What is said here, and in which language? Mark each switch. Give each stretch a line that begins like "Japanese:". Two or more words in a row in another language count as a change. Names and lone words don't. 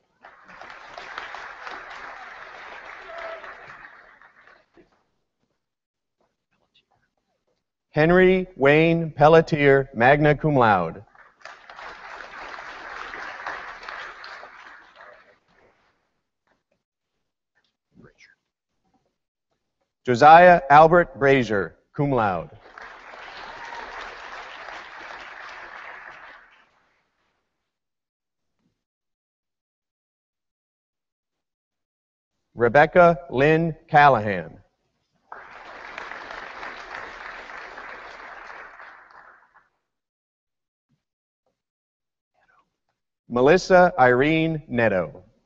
English: Henry Wayne Pelletier,
Latin: magna cum laude.
English: Josiah Albert Brazier,
Latin: cum laude.
English: Rebecca Lynn Callahan. Melissa Irene Netto.